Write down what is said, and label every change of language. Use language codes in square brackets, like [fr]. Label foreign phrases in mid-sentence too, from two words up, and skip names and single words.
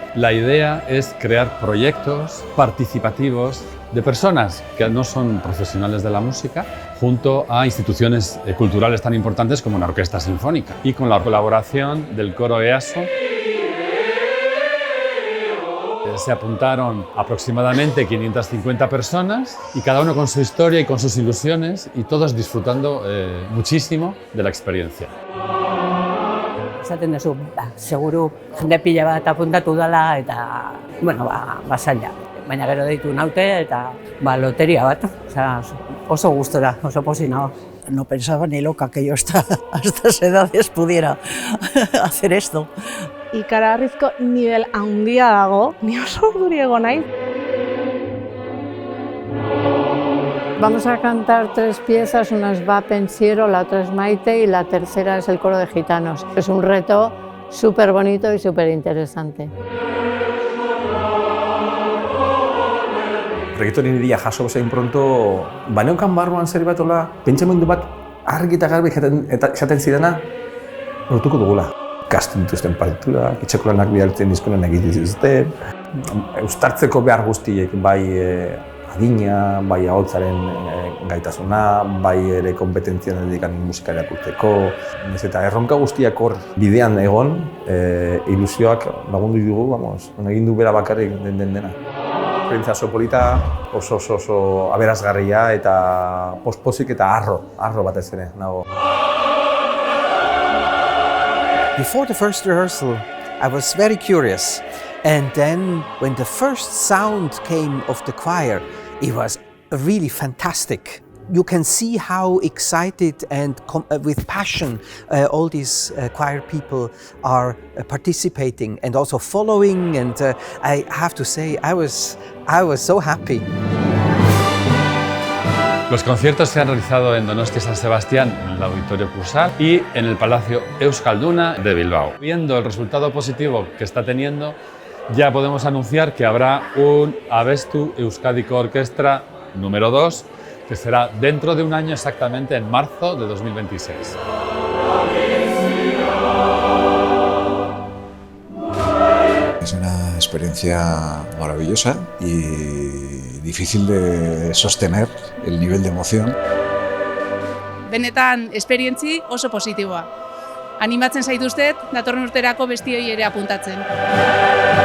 [es] La idea es crear proyectos participativos de personas que no son profesionales de la música, junto a instituciones culturales tan importantes como una orquesta sinfónica, y con la colaboración del coro EASO. Se apuntaron aproximadamente 550 personas y cada uno con su historia y con sus ilusiones, y todos disfrutando muchísimo de la experiencia. [eu] Esaten duzu, seguru jende pila bat apuntatu dela eta, bueno, zaila. Baina gero deitu naute eta loteria bat, oso gustora, oso pozik nago. [es] No pensaba ni loca que yo hasta estas edades pudiera hacer esto. [eu] Ikaragarrizko nivel handia dago, ni oso urduri egon naiz. [es] Vamos a cantar 3 piezas, una es Va Pensiero, la otra es Maite y la tercera es el coro de gitanos. Es un reto súper bonito y súper interesante. [eu] Proiektuaren ideia jaso bezain pronto, baneukan barruan zer bat hola, pentsamendu bat argi eta garbi esaten zidana, lortuko dugula. Ikasten dituzten partitura, etxeko lanak bidaltzen dizkoen egiten dituzten, uztartzeko behar guztiek, bai adina, bai ahotsaren gaitasuna, bai ere kompetentzian dedikan musika irakurtzeko. Eta erronka guztiak hor bidean egon, ilusioak lagundu dugu, egin du bera bakarrik dena. Esperientzia oso polita, oso aberasgarria eta pospozik eta arro batez ere nago. [en] Before the first rehearsal, I was very curious. And then when the first sound came of the choir, it was really fantastic. You can see how excited and with passion all these choir people are participating and also following, and I have to say I was so happy. [es] Los conciertos se han realizado en Donostia San Sebastián, en el Auditorio Cursal, y en el Palacio Euskalduna de Bilbao. Viendo el resultado positivo que está teniendo, ya podemos anunciar que habrá un Abestu Euskadiko Orkestra número 2, que será dentro de un año, exactamente en marzo de 2026. Es una experiencia maravillosa y difícil de sostener el nivel de emoción. [eu] Benetan esperientzi oso positiboa. Animatzen zaituztet datorren urterako bestioi ere apuntatzen.